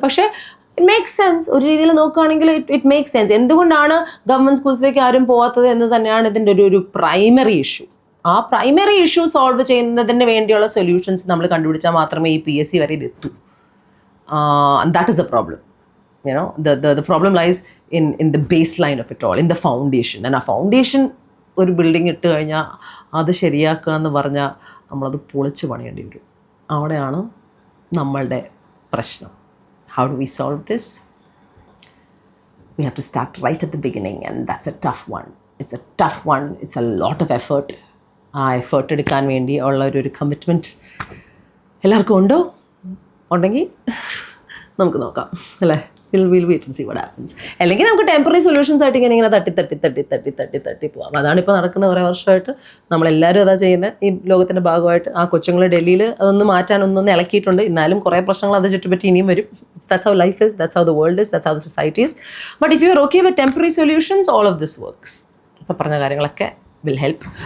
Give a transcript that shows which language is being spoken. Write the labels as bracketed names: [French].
[English] പക്ഷേ it makes sense. [Malayalam] ഒരു രീതിയിൽ നോക്കുകയാണെങ്കിൽ [English] It makes sense. [Malayalam] എന്തുകൊണ്ടാണ് ഗവൺമെൻറ് സ്കൂൾസിലേക്ക് ആരും പോകാത്തത് എന്ന് തന്നെയാണ് ഇതിൻ്റെ ഒരു പ്രൈമറി ഇഷ്യൂ. ആ പ്രൈമറി ഇഷ്യൂ സോൾവ് ചെയ്യുന്നതിന് വേണ്ടിയുള്ള സൊല്യൂഷൻസ് നമ്മൾ കണ്ടുപിടിച്ചാൽ മാത്രമേ ഈ PSC വരെ ഇതെത്തൂ. [English] That is a problem. The problem lies in the baseline of it all, in the foundation. And [Malayalam] ആ ഫൗണ്ടേഷൻ ഒരു ബിൽഡിംഗ് ഇട്ട് കഴിഞ്ഞാൽ അത് ശരിയാക്കുക എന്ന് പറഞ്ഞാൽ നമ്മളത് പൊളിച്ച് പണിയേണ്ടി വരും. അവിടെയാണ് നമ്മളുടെ പ്രശ്നം. [English] How do we solve this? We have to start right at the beginning, and that's a tough one. It's a tough one. It's a lot of effort. [Malayalam] ആ എഫേർട്ട് എടുക്കാൻ വേണ്ടി ഉള്ള ഒരു കമ്മിറ്റ്മെൻറ്റ് എല്ലാവർക്കും ഉണ്ടെങ്കിൽ നമുക്ക് നോക്കാം അല്ലേ. [English] We'll wait and see what happens. [Malayalam] അല്ലെങ്കിൽ നമുക്ക് ടെമ്പററി സൊല്യൂഷൻസ് ആയിട്ട് ഇങ്ങനെ തട്ടി പോവാം. അതാണിപ്പോൾ നടക്കുന്ന കുറേ വർഷമായിട്ട് നമ്മളെല്ലാവരും അതാ ചെയ്യുന്നത്. ഈ ലോകത്തിൻ്റെ ഭാഗമായിട്ട് ആ കൊച്ചുങ്ങൾ ഡൽഹിയിൽ അതൊന്ന് മാറ്റാനൊന്നൊന്ന് ഇളക്കിയിട്ടുണ്ട്. എന്നാലും കുറേ പ്രശ്നങ്ങൾ അത് ചുറ്റുപറ്റി ഇനിയും വരും. [English] That's how life is, that's how the world is, that's how the society is. But if you are okay with temporary solutions, all of this works. [Malayalam] ഇപ്പോൾ പറഞ്ഞ കാര്യങ്ങളൊക്കെ [English] will help.